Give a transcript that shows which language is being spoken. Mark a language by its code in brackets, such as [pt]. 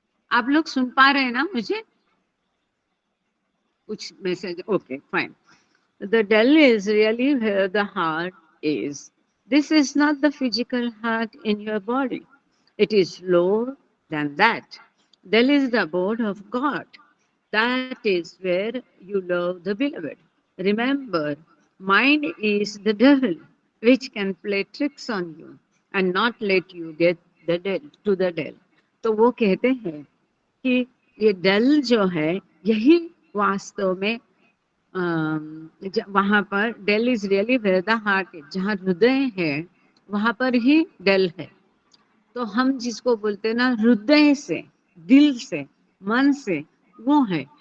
[hi] आप लोग सुन पा रहे हैं ना मुझे? कुछ message? Okay fine. [en] The Del is really where the heart is. This is not the physical heart in your body. It is lower than that. Del is the abode of God. that is where you love the beloved. Remember, mind is the devil, which can play tricks on you and not let you get the to the del. [hi] तो वो कहते हैं कि ये del जो है यही वास्तव में वहां पर [en] dell is really where the heart is, [hi] जहाँ हृदय है वहां पर ही डेल है। तो हम जिसको बोलते हैं ना हृदय से, दिल से, मन से, वो है।